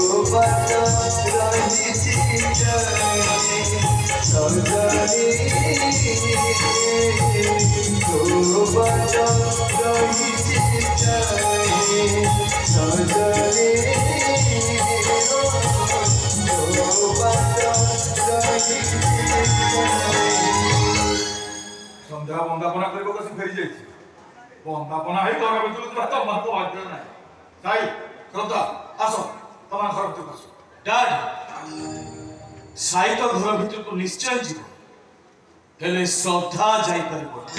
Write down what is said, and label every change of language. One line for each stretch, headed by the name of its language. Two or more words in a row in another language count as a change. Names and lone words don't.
Odia: ବାଟ ରହିଛି ଚାହିଁ ସଜନୀ ବାଟ ରହିଛି ଚାହିଁ ସଜନୀ ବାଟ ରହିଛି ସନ୍ଧ୍ୟା ବନ୍ଦାପନା କରିବାକୁ ଆସି ଫେରି ଯାଇଛି। ବନ୍ଦାପନା ହେଇ ଘର ଭିତରୁ ତମକୁ ବାଧ୍ୟ ନାହିଁ। ସାଇ ଶ୍ରଦ୍ଧା ଆସ ତମ ଘର ଭିତରକୁ ଆସ। ଡାଡ୍ ସାଇ ତ ଘର ଭିତରକୁ ନିଶ୍ଚୟ ଯିବ, ହେଲେ ଶ୍ରଦ୍ଧା ଯାଇପାରିବ।